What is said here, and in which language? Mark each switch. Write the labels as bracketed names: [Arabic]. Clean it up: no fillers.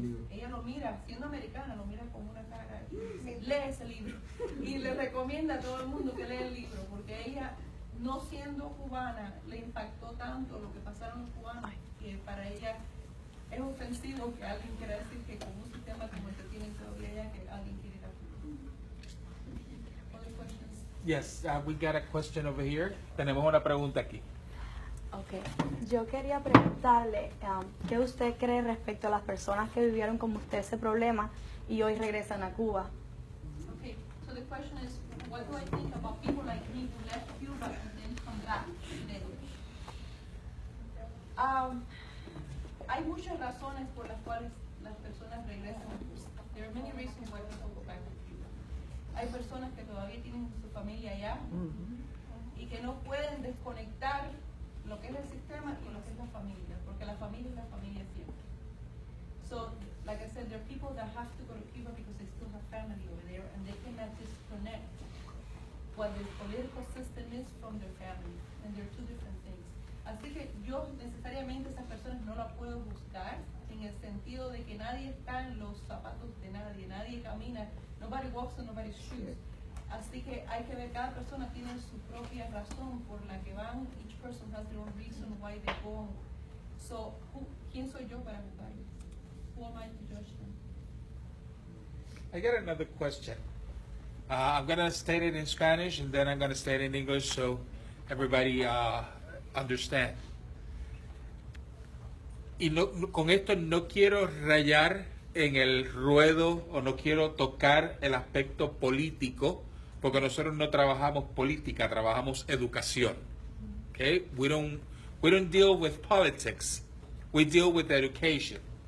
[Spanish] Ella lo mira, siendo americana, lo mira con una cara, lee ese libro y le recomienda a todo el mundo que lea el libro, porque ella, no siendo cubana, le impactó tanto lo que pasaron los cubanos, que para ella es ofensivo que alguien quiera decir que con un sistema como el que tienen todavía allá, que alguien quiere ir a Cuba. [English] Other questions? Yes, we got a question over here. [Spanish] Tenemos una pregunta aquí. [English] Okay. [Spanish] Yo quería preguntarle qué usted cree respecto a las personas que vivieron como usted ese problema y hoy regresan a Cuba. [English] Okay, so the question is, what do I think about people like me who left Cuba and then come back today? [Spanish] Hay muchas razones por las cuales las personas regresan a Cuba. [English] There are many reasons why people go back to Cuba. [Spanish] Hay personas que todavía tienen su familia allá y que no pueden desconectar lo que es el sistema y lo que es la familia, porque la familia es la familia siempre. [English] So, like I said, there are people that have to go to Cuba because they still have family over there, and they cannot disconnect what the political system is from their family, and they're two different things. [Spanish] Así que yo necesariamente esas personas no las puedo juzgar en el sentido de que nadie está en los zapatos de nadie, nadie camina, [English] nobody walks in nobody's shoes. [Spanish] Así que hay que ver, cada persona tiene su propia razón por la que van. [English] Each person has their own reason why they go. [Spanish] So, ¿quién soy yo para juzgarlos? [English] Who am I to judge them? I got another question. I'm going to state it in Spanish and then I'm going to state it in English so everybody understand. [Spanish] Y con esto no quiero rayar en el ruedo o no quiero tocar el aspecto político, porque nosotros no trabajamos política, trabajamos educación. [English] Okay? We don't deal with politics. We deal with education.